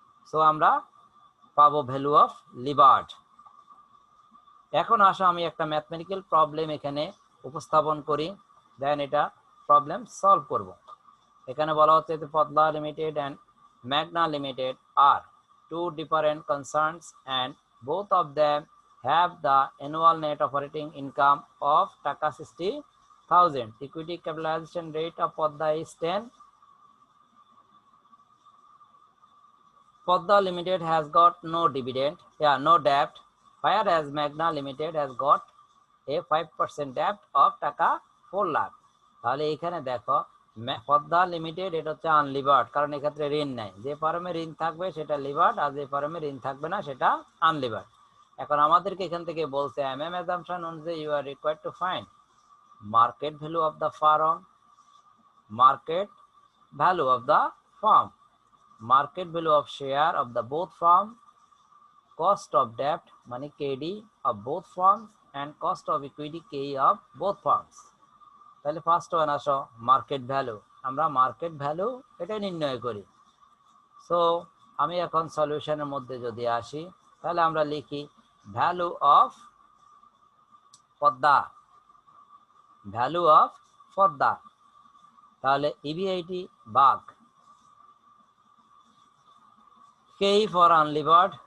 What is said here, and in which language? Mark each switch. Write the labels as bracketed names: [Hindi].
[Bangla] So আমরা পাবো value of levered. এখন আসো আমি একটা ম্যাথমেটিক্যাল প্রবলেম এখানে উপস্থাপন করি, দেন এটা প্রবলেম সলভ করব। এখানে বলা হচ্ছে যে [English] Padma limited and Magna limited are two different concerns and both of them have the annual net operating income of taka 60,000. Equity capitalization rate of Podda is 10. Podda Limited has got no dividend, no debt, whereas Magna Limited has got a 5% debt of taka 4 lakh. [Bangla] তাহলে এখানে দেখো Padma limited এটা হচ্ছে unlevered, কারণ এক্ষেত্রে ঋণ নাই, যে ফার্মে ঋণ থাকবে সেটা লিভার্ড, আর যে ফার্মে ঋণ থাকবে না সেটা আনলিভার্ড। এখন আমাদেরকে এখান থেকে বলছে [English] MM assumption অনুযায়ী you are required to find market value of the firm, market value of the firm, market value of share of the both firm, cost of debt money KD of both firms, and cost of equity KE of both firms. [Bangla] তাহলে first one আসো market value, আমরা market value এটা নির্ণয় করি। So আমি এখন সলিউশনের মধ্যে যদি আসি, তাহলে আমরা লিখি value of Padma, value of Padma, তাহলে ইবিআইটি বাঘ, কেই ফর আনলিভার্ড।